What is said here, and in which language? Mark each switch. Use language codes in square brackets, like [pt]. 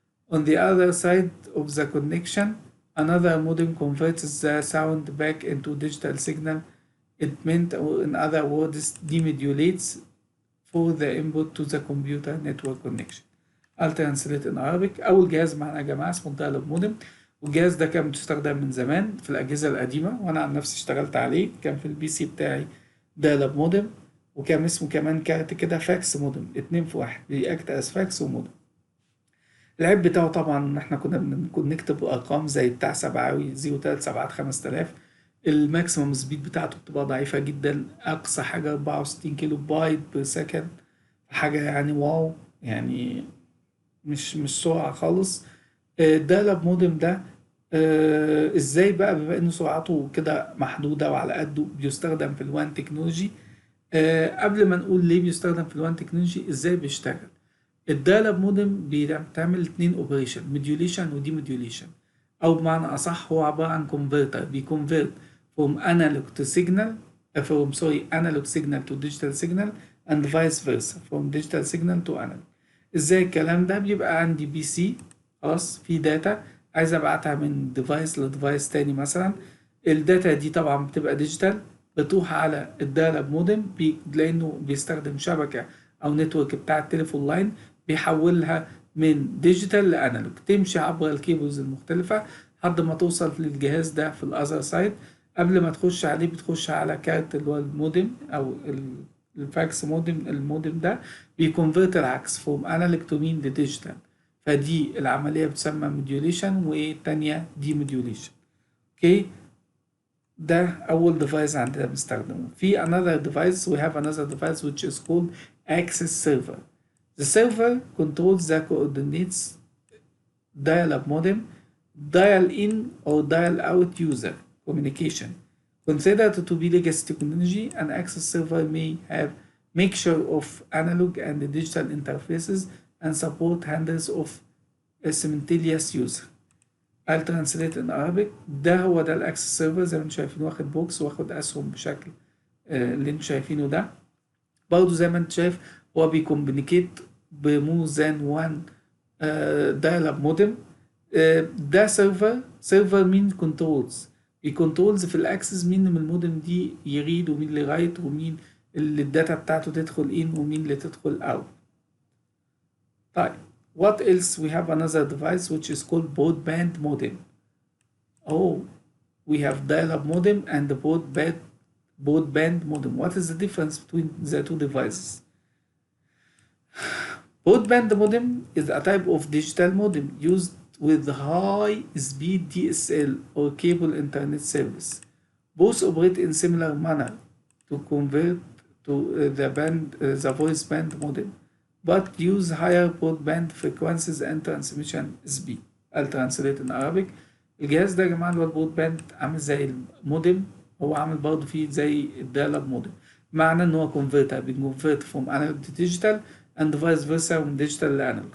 [en] On the other side of the connection, another modem converts the sound back into digital signal. It meant, or in other words, demodulates for the input to the computer network connection. I'll translate in Arabic. [ar] أول جهاز معنا يا جماعة اسمه الدايلوج مودم، والجهاز ده كان بيستخدم من زمان في الأجهزة القديمة، وأنا عن نفسي اشتغلت عليه. كان في البي سي بتاعي دايلوج مودم، وكان اسمه كمان كارت كده فاكس مودم، 2 في 1، بيأكت أس فاكس ومودم. العيب بتاعه طبعا إن إحنا كنا نكتب أرقام زي بتاع سبعاوي 03 5000. الماكسيمم سبيد بتاعته بتبقى ضعيفة جدا، أقصى حاجة 64 كيلو بايت بير سكند، حاجة يعني واو، يعني مش سرعة خالص. الدايلوج مودم ده ازاي بقى، بما انه سرعته كده محدودة وعلى قده، بيستخدم في الوان تكنولوجي. قبل ما نقول ليه بيستخدم في الوان تكنولوجي، ازاي بيشتغل. الدايلوج مودم بتعمل 2 اوبريشن، موديوليشن ودي موديوليشن، او بمعنى اصح هو عبارة عن كونفرتر، بيكونفرت [en] from analog to signal analog signal to digital signal and vice versa from digital signal to analog. [ar] ازاي الكلام ده؟ بيبقى عندي بي سي خلاص في داتا عايز ابعتها من ديفايس لديفايس تاني مثلا. الداتا دي طبعا بتبقى ديجيتال، بتروح على الدايلوج مودم لانه بيستخدم شبكة او نتورك بتاع التليفون لاين، بيحولها من ديجيتال لانالوج، تمشي عبر الكيبلز المختلفة لحد ما توصل للجهاز ده في الاذر سايد. قبل ما تخش عليه بتخش على كارت اللي هو المودم او الفاكس مودم. المودم ده بيكونفرت العكس [en] from analog to mean digital، [ar] فدي العملية بتسمى موديوليشن، والتانية دي موديوليشن. اوكي، ده أول ديفايس عندنا بنستخدمه. في [en] another device we have another device which is called access server. The server controls the coordinates dial-up modem, dial in or dial out user communication. Considered to be legacy technology, an access server may have mixture of analog and digital interfaces and support handles of a simultaneous user. I'll translate in Arabic. [ar] ده هو ده الاكسس سيرفر، زي ما انتم شايفين واخد بوكس واخد اسهم بشكل اللي انتم شايفينه ده. برضه زي ما انت شايف هو بيكومبنيكيت بمور ذان وان دايل-اب مودم. ده سيرفر مين كنترولز، بيكنترولز في الاكسس مين من المودم دي يريد ومين اللي رايت ومين اللي الداتا بتاعته تدخل ان ومين اللي تدخل اوت. طيب [en] what else? We have another device which is called broadband modem. Oh, we have dial-up modem and the broadband modem. What is the difference between the two devices? Broadband modem is a type of digital modem used with high-speed DSL or cable internet service. Both operate in similar manner to convert to the voice band modem, but use higher broadband frequencies and transmission speed. I'll translate in Arabic. [ar] الجهاز ده يا جماعة اللي هو البرودباند عامل زي المودم، هو عامل برضه فيه زي الدايل-اب مودم، معنى ان هو كونفرتر بيكونفرت [en] from analog to digital and vice versa [ar] من ديجيتال لانالوج.